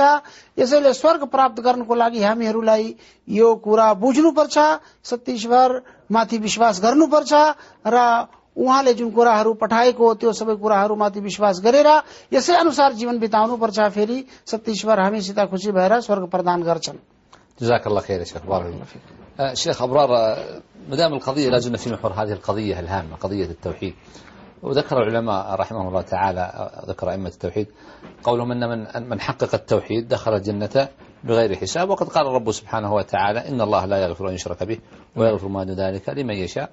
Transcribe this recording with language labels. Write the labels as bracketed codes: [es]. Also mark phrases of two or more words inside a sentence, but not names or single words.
[ne] यसैले स्वर्ग प्राप्त गर्नको लागि हामीहरूलाई यो कुरा बुझ्नुपर्छ, सत्य ईश्वर माथि विश्वास गर्नुपर्छ र उहाँले जुन कुराहरू पठाएको त्यो सबै कुराहरूमाथि विश्वास गरेर यसै अनुसार जीवन बिताउनुपर्छ। फेरि सत्य ईश्वर हामीसित खुशी भएर स्वर्ग प्रदान गर्छन्। [ar] جزاك الله خير شيخ، بارك الله فيك. شيخ أبرار، مدام القضية لا زلنا في محور هذه القضية الهامة، قضية التوحيد. وذكر العلماء رحمهم الله تعالى، ذكر أئمة التوحيد قولهم أن من حقق التوحيد دخل الجنة بغير حساب. وقد قال الرب سبحانه وتعالى إن الله لا يغفر أن يشرك به ويغفر ما دون ذلك لمن يشاء.